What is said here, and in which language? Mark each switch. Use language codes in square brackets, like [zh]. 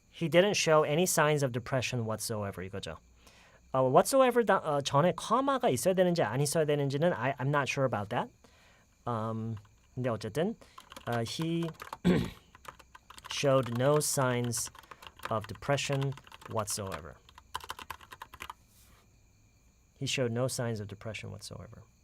[en] He didn't show any signs of depression whatsoever. [ko] 이거죠. whatsoever 전에 comma가 있어야 되는지 안 있어야 되는지는 [en] I'm not sure about that. [ko] 근데 어쨌든 [en] he showed no signs of depression whatsoever. He showed no signs of depression whatsoever.